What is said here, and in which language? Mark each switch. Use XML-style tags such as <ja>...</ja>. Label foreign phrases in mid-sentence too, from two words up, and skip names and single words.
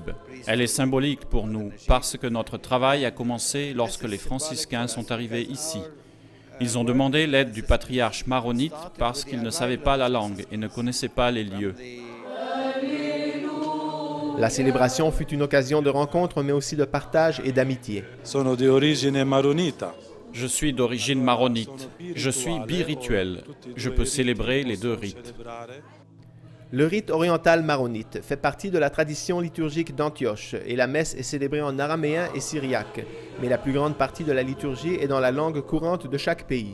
<fr>Elle est symbolique pour nous parce que notre travail a commencé lorsque les franciscains sont arrivés ici. Ils ont demandé l'aide du patriarche maronite parce qu'ils ne savaient pas la langue et ne connaissaient pas les lieux. La célébration fut une occasion de rencontre, mais aussi de partage et d'amitié.</fr> <it>Sono di origine maronita.</it> <fr>Je suis d'origine maronite. Je suis birituel. Je peux célébrer les deux rites. Le rite oriental maronite fait partie de la tradition liturgique d'Antioche et la messe est célébrée en araméen et syriaque, mais la plus grande partie de la liturgie est dans la langue courante de chaque pays.</fr>